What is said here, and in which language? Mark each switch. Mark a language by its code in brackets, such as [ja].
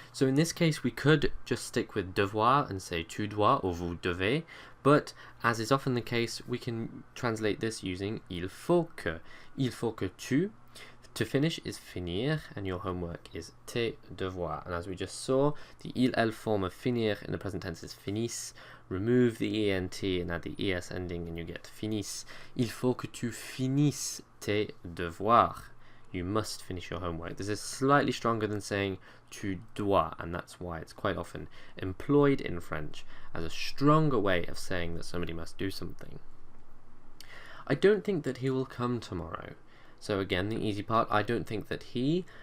[en] So in this case we could just stick with devoir and say tu dois or vous devez, but as is often the case we can translate this using il faut que. Il faut que tu. To finish is finir, and your homework is tes devoirs. And as we just saw, the il-elle form of finir in the present tense is finis. Remove the ent and add the es ending and you get finis. [fr] Il faut que tu finisses tes devoirs. [en] You must finish your homework. This is slightly stronger than saying tu dois, and that's why it's quite often employed in French as a stronger way of saying that somebody must do something. I don't think that he will come tomorrow. So again, the easy part, I don't think that he.